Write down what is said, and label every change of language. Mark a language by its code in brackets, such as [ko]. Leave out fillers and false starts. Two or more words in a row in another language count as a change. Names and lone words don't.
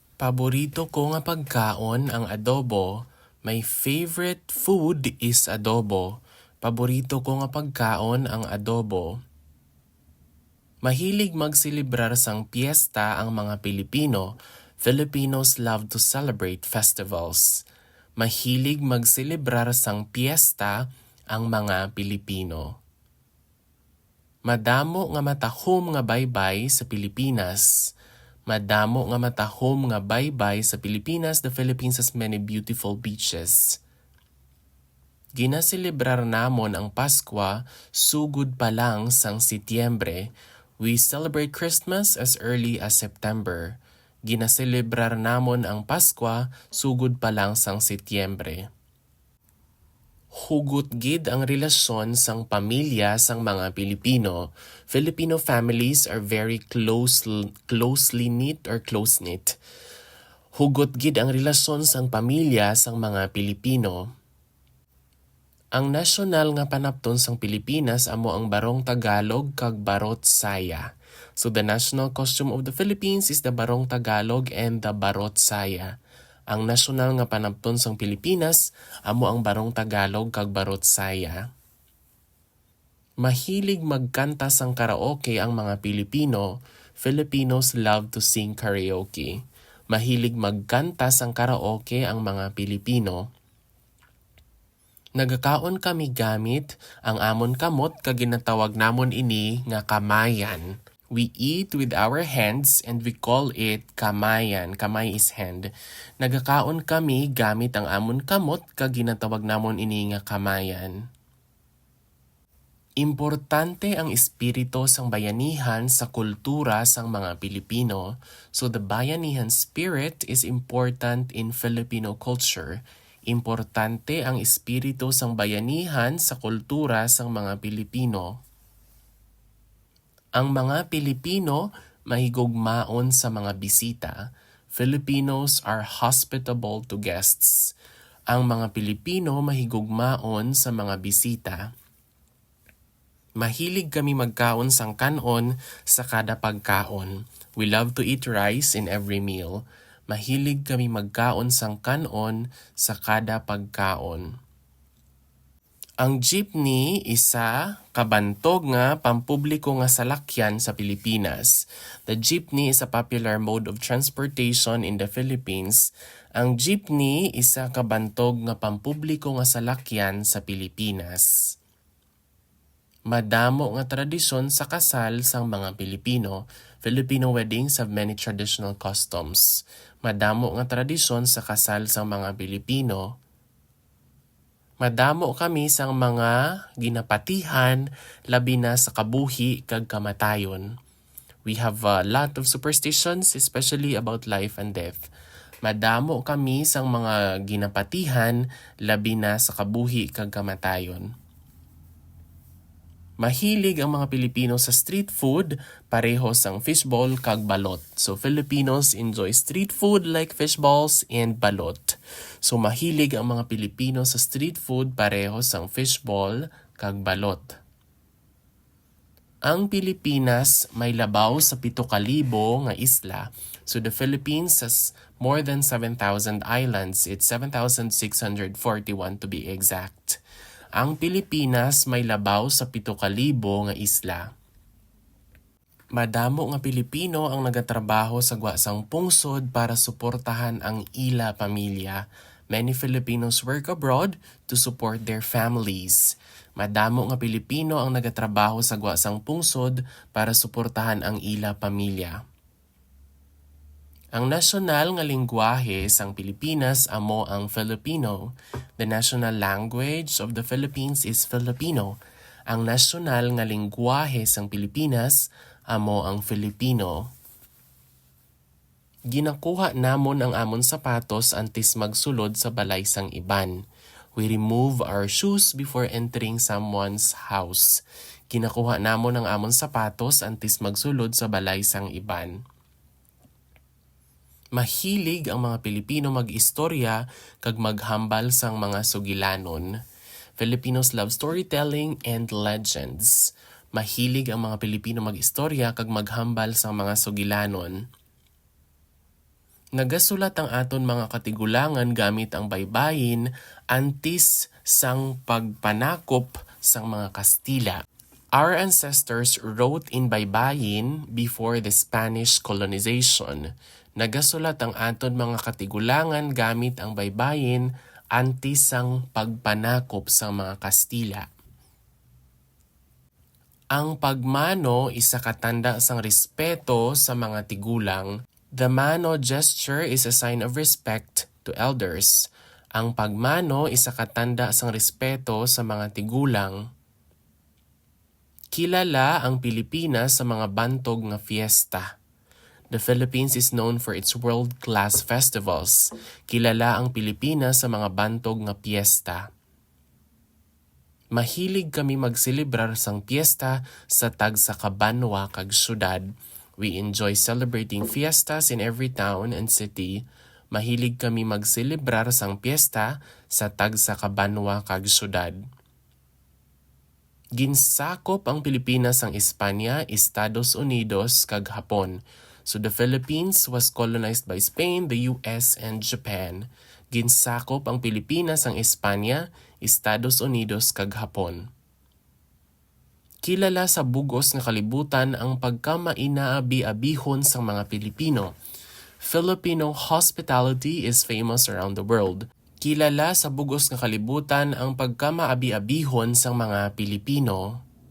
[hil] Paborito ko nga pagkaon ang adobo. [en] My favorite food is adobo. [hil] Paborito ko nga pagkaon ang adobo. Mahilig magselebrar sang piyesta ang mga Pilipino. [en] Filipinos love to celebrate festivals. [hil] Mahilig magselebrar sang piyesta ang mga Pilipino. Madamo nga matahom nga baybay sa Pilipinas. Madamo nga matahom nga baybay sa Pilipinas. [en] The Philippines has many beautiful beaches. [hil] Ginaselebrar namon ang Paskwa sugod pa lang sang Setyembre. [en] We celebrate Christmas as early as September. [hil] Ginaselebrar namon ang Paskwa sugod pa lang sang Setyembre. Hugot gid ang relasyon sang pamilya sang mga Pilipino. [en] Filipino families are very closely knit or close-knit. [hil] Hugot gid ang relasyon sang pamilya sang mga Pilipino. Ang nasyonal nga panapton sang Pilipinas amo ang barong Tagalog kag barot saya. [en] So the national costume of the Philippines is the barong Tagalog and the barot saya. [hil] Ang nasyonal nga panapton sang Pilipinas amo ang barong Tagalog kag barot saya. Mahilig magkanta sang karaoke ang mga Pilipino. [en] Filipinos love to sing karaoke. [hil] Mahilig magkanta sang karaoke ang mga Pilipino. Nagakaon kami gamit ang amon kamot kag ginatawag namon ini nga kamayan. [en] We eat with our hands and we call it kamayan. Kamay is hand. [hil] Nagakaon kami gamit ang amon kamot kag ginatawag namon ini nga kamayan. Importante ang espiritu sang bayanihan sa kultura sang mga Pilipino. [en] So the bayanihan spirit is important in Filipino culture. [hil] Importante ang espiritu sang bayanihan sa kultura sang mga Pilipino. Ang mga Pilipino mahigugmaon sa mga bisita. [en] Filipinos are hospitable to guests. [hil] Ang mga Pilipino mahigugmaon sa mga bisita. Mahilig kami magkaon sang kanon sa kada pagkaon. [en] We love to eat rice in every meal. [hil] Mahilig kami magkaon sang kanon sa kada pagkaon. Ang jeepney isa kabantog nga pampubliko nga salakyan sa Pilipinas. [en] The jeepney is a popular mode of transportation in the Philippines. [hil] Ang jeepney isa kabantog nga pampubliko nga salakyan sa Pilipinas. Madamo nga tradisyon sa kasal sang mga Pilipino. [en] Filipino weddings have many traditional customs. [hil] Madamo nga tradisyon sa kasal sang mga Pilipino. Madamo kami sang mga ginapatihan labi na sa kabuhi kag kamatayon. [en] We have a lot of superstitions especially about life and death. [hil] Madamo kami sang mga ginapatihan labi na sa kabuhi kag kamatayon. Mahilig ang mga Pilipino sa [en] street food, [hil] pareho sang fishball kag balot. [en] So Filipinos enjoy street food like fishballs and balot. [hil] So mahilig ang mga Pilipino sa [en] street food, [hil] pareho sang fishball kag balot. Ang Pilipinas may labaw sa 7,000 nga isla. [en] So the Philippines has more than 7,000 islands. It's 7,641 to be exact. [hil] Ang Pilipinas may labaw sa 7,000 nga isla. Madamo nga Pilipino ang nagatrabaho sa gwasang pungsod para suportahan ang ila pamilya. [en] Many Filipinos work abroad to support their families. [hil] Madamo nga Pilipino ang nagatrabaho sa gwasang pungsod para suportahan ang ila pamilya. Ang nasyonal nga lengguwahe sang Pilipinas amo ang Filipino. [en] The national language of the Philippines is Filipino. [hil] Ang nasyonal nga lengguwahe sang Pilipinas amo ang Filipino. Ginakuha namon ang amon sapatos antes magsulod sa balay sang iban. [en] We remove our shoes before entering someone's house. [hil] Ginakuha namon ang amon sapatos antes magsulod sa balay sang iban. Mahilig ang mga Pilipino mag-istorya kag maghambal sang mga sugilanon. [en] Filipinos love storytelling and legends. [hil] Mahilig ang mga Pilipino mag-istorya kag maghambal sang mga sugilanon. Nagasulat ang aton mga katigulangan gamit ang baybayin antes sang pagpanakop sang mga Kastila. [en] Our ancestors wrote in baybayin before the Spanish colonization. [hil] Nagasulat ang aton mga katigulangan gamit ang baybayin antes sang pagpanakop sang mga Kastila. Ang pagmano isa katanda sang respeto sa mga tigulang. [en] The mano gesture is a sign of respect to elders. [hil] Ang pagmano isa katanda sang respeto sa mga tigulang. Kilala ang Pilipinas sa mga bantog nga fiesta. [en] The Philippines is known for its world-class festivals. [hil] Kilala ang Pilipinas sa mga bantog nga piyesta. Mahilig kami magselebrar sang piyesta sa tagsa ka banwa kag syudad. [en] We enjoy celebrating fiestas in every town and city. [hil] Mahilig kami magselebrar sang piyesta sa tagsa ka banwa kag syudad. Ginsakop ang Pilipinas ang Espanya, Estados Unidos kag Hapon. [en] So the Philippines was colonized by Spain, the US, and Japan. [hil] Ginsakop ang Pilipinas ang Espanya, Estados Unidos kag Hapon. Kilala sa bugos nga kalibutan ang pagkamainaabi-abihon sa mga Pilipino. [en] Filipino hospitality is famous around the world. [hil] Kilala sa bugos nga kalibutan ang pagkamaabi-abihon sa mga Pilipino.